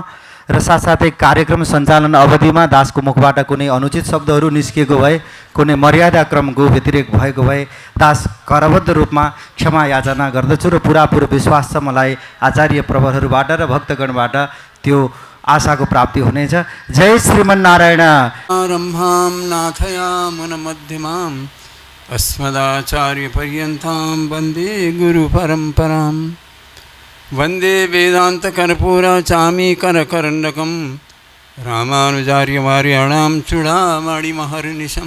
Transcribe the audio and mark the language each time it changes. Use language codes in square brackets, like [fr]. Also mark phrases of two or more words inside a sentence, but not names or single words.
[ne] र साथसाथै कार्यक्रम सञ्चालन अवधिमा दासको मुखबाट कुनै अनुचित शब्दहरू निस्किएको भए, कुनै मर्यादा क्रमको व्यतिरेक भएको भए दास करबद्ध रूपमा क्षमा याचना गर्दछु र पुरापुर विश्वास छ मलाई आचार्य प्रवरहरूबाट र भक्तगणबाट त्यो आशाको प्राप्ति हुनेछ। [sa] जय श्रीमन्नारायण। आरम्भां नाथयामनमध्यमाम् अस्मदाचार्यपर्यन्तां वन्दे गुरुपरम्पराम्। वन्दे वेदान्तकर्पूरचामीकरकर्णकं रामानुजार्यवार्याणां चूडामणिमहर्निशम्।